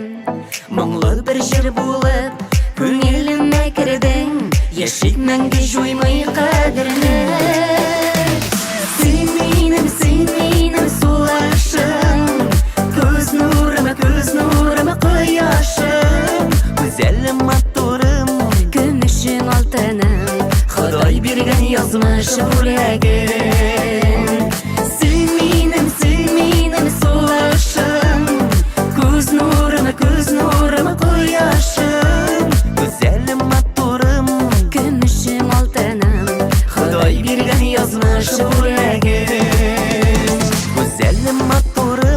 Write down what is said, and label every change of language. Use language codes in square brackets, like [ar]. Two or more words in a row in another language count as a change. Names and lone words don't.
[tt] Моңлы бер җыр булып, күңелемә кердең, яшик мәңге җуймый кадерне. Син минем сулышым, күз нурым кояшым, [tr] güzelim matturım, [tt] көмешем алтыным, Ходай биргән язмыш бүләген. Син минем сулышым, күз нурым кояшым, [tr] güzelim matturım, [tt] көмешем алтыным, Ходай биргән язмыш бүләген. [tr] güzelim matturım,